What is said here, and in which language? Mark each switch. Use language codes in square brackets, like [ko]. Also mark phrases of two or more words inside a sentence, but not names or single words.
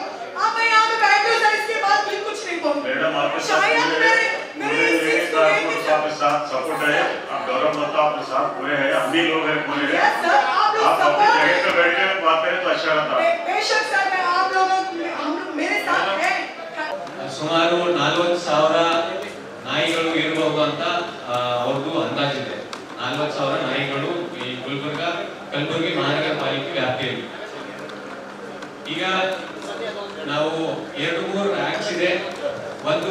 [hi] अब मैं यहाँ पे बैठी हूँ सर, इसके बाद भी कुछ नहीं बोलूंगी. शायद मेरे इस चीज को आपके साथ सपोर्ट है. आप गौरव मता आपके साथ पूरे हैं, हम भी लोग हैं पूरे हैं. आप अपनी जगह पे बैठे बात करें तो अच्छा रहता. बेशक सर, मैं आप लोगों मेरे साथ हैं. [kn] ಸುಮಾರು 40,000 ನಾಯಿಗಳು ಇರಬಹುದು ಅಂತ ಅವ್ರದ್ದು ಅಂದಾಜಿದೆ. 40,000 ನಾಯಿಗಳು ಈ ಕಲಬುರಗಿ ಮಹಾನಗರ ಪಾಲಿಕೆ ವ್ಯಾಪ್ತಿಯಲ್ಲಿ. ಈಗ ನಾವು 2-3 ಆಕ್ಟ್ಸ್ ಇದೆ.